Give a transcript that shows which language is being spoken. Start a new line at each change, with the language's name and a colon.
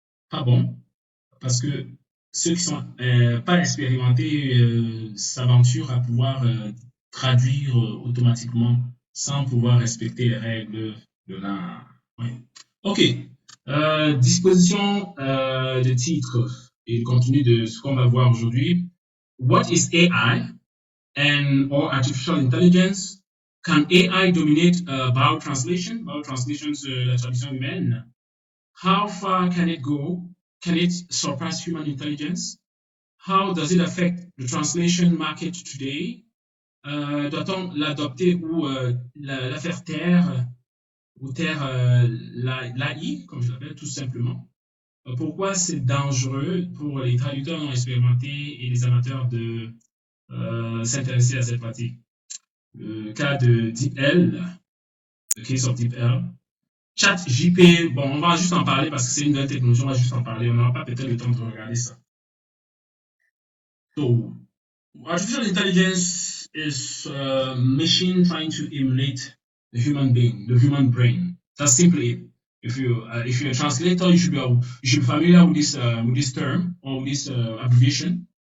French: Pas bon, parce que ceux qui sont pas expérimentés s'aventurent à pouvoir traduire automatiquement sans pouvoir respecter les règles de l'art. Ouais. OK. Disposition de titre et le contenu de ce qu'on va voir aujourd'hui.
English: What is AI or artificial intelligence? Can AI dominate vowel translation? Vowel translation,
French: c'est la traduction humaine.
English: How far can it go? Can it surpass human intelligence? How does it affect the translation market today?
French: Doit-on l'adopter ou la faire taire ou taire l'AI, comme je l'appelle tout simplement? Pourquoi c'est dangereux pour les traducteurs non expérimentés et les amateurs de s'intéresser à cette pratique? Le cas de DeepL,
English: the case of DeepL.
French: Chat GPT, bon, on va juste en parler parce que c'est une nouvelle technologie, on va juste en parler, on n'aura pas peut-être le temps de regarder ça.
English: So, artificial intelligence is a machine trying to emulate the human being, the human brain. That's simply it. If you're a translator, you should be familiar with this term or with this abbreviation.